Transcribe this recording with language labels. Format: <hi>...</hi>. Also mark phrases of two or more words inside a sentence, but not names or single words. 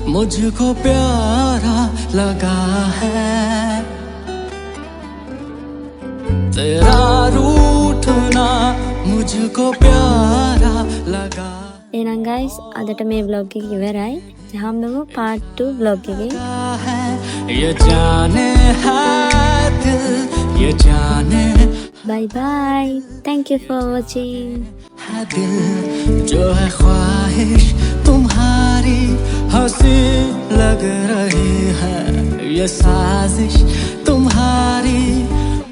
<hi>मुझको प्यारा लगा है तेरा रूठना मुझको प्यारा लगा</hi> <si>එහෙනම් guys අදට මේ vlog එක ඉවරයි. හම්බෙමු part 2 vlog එකේ.</si> <hi>है ये जाने है दिल ये जाने</hi> <en>Bye bye. Thank you for watching.</en> <hi>है दिल जो है ख्वाहिश तुम्हारी हंसी लग रही है ये साजिश तुम्हारी</hi>